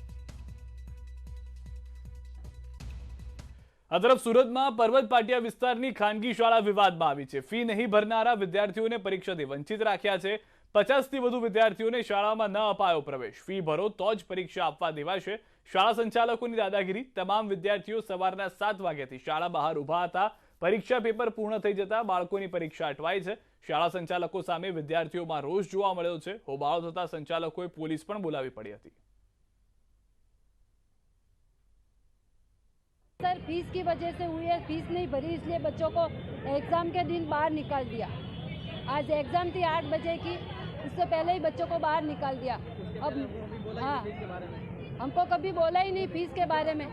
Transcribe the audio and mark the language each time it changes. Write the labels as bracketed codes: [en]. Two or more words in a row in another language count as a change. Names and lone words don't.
[gu] આ તરફ સુરતમાં પર્વત પાટિયા વિસ્તારની ખાનગી શાળા વિવાદમાં આવી છે। ફી નહીં ભરનારા વિદ્યાર્થીઓને પરીક્ષાથી વંચિત રાખ્યા છે। 50 થી વધુ વિદ્યાર્થીઓને શાળામાં ન અપાયો પ્રવેશ। ફી ભરો તો જ પરીક્ષા આપવા દેવાશે। શાળા સંચાલકોની દાદાગીરી। તમામ વિદ્યાર્થીઓ સવારના 7 વાગ્યાથી શાળા બહાર ઊભા હતા। પરીક્ષા પેપર પૂર્ણ થઈ જતા બાળકોની પરીક્ષા અટવાઈ છે। શાળા સંચાલકો સામે વિદ્યાર્થીઓમાં રોષ જોવા મળ્યો છે। હોબાળો થતા સંચાલકોએ પોલીસ પણ બોલાવી પડી હતી। [hi] सर फीस की वजह से हुई है, फीस नहीं भरी इसलिए बच्चों को एग्जाम के दिन बाहर निकाल दिया। आज एग्जाम थी 8 बजे की, उससे पहले ही बच्चों को बाहर निकाल दिया। अब हाँ, हमको कभी बोला ही नहीं फीस के बारे में।